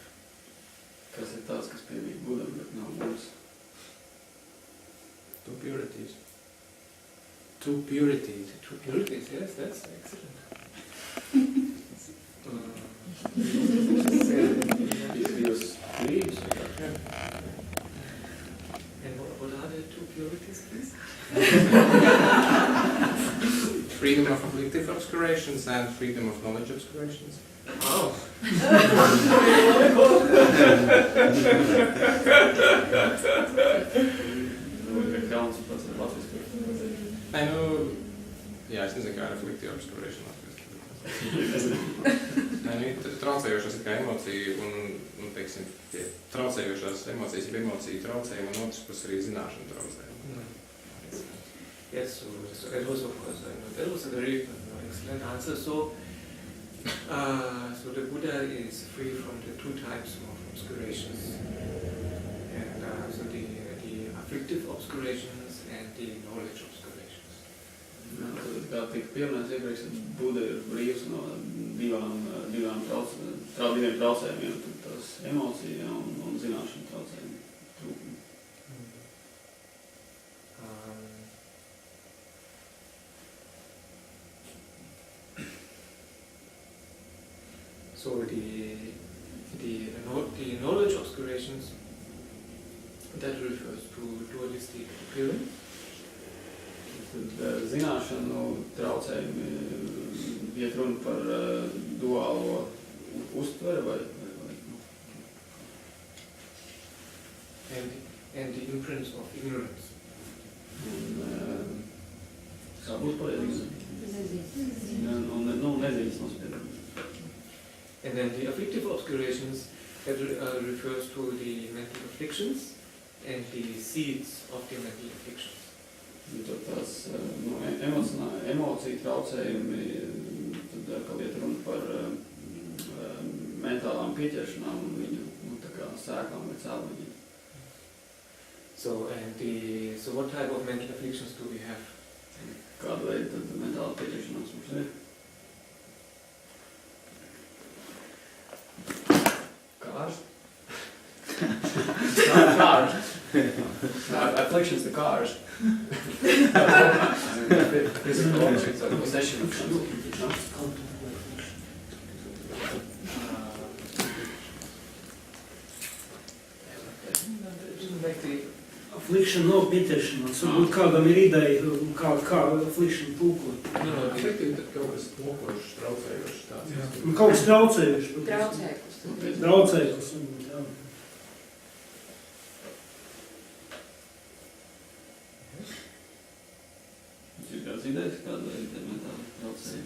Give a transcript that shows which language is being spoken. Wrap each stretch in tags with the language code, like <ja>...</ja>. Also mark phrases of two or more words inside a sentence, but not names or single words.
<lv>Kas ir tāds, kas piemīt Budam, bet nav mums?</lv> <en>Two purities. Two purities. Two purities, yes, that's excellent. And what are the two purities, please? Freedom of afflictive obscurations and freedom of knowledge obscurations. Oh. I know,</en> <lv>jā, es nezinu, kā ir</lv> <en>afflictive obscuration</en> <lv>latviski. Traucējošās ir kā emocija un teiksim, traucējošās emocijas, ja emociju traucējumi un otrs puses arī zināšana traucējumi.</lv> <en>Yes, so that was of course, that was a very excellent answer. So the Buddha is free from the two types of obscurations, and so the afflictive obscurations and the knowledge obscurations.</en> <lv>Kā tika pieminēts iepriekš, Buda ir brīvs no diviem traucējumiem, tās emocija un zināšana traucējumi trūkumi.</lv> <en>So the knowledge obscurations, that refers to dualistic appearance.</en> <lv>Tad zināšanu traucējumi iet runa par duālo uztveri vai</lv> <en>and the imprints of ignorance.</en> <lv>Kā būtu pareizi? Nezīmes nospiedumi.</lv> <en>And then the afflictive obscurations, that refers to the mental afflictions and the seeds of the mental afflictions.</en> <lv>Tad tās emociju traucējumi, tad atkal iet runa par mentālām pieķeršanām un viņu tā kā sēkām vai cēloņiem.</lv> <en>So what type of mental afflictions do we have?</en> <lv>Kāda veida tad mentāla pieķeršanās mums ir?</lv> <en>Cars? Cars. Afflictions, the cars. Physical objects or possession.</en> <lv>Affliction nav pieķeršanās. Varbūt kādam ir ideja, kā affliction tulkot. Afflictive ir kaut kas mokošs, traucējošs tāds. Kaut kas traucējošs. Traucējošs. Ir kāds idejas, kāda ir mentāla traucējuma?</lv>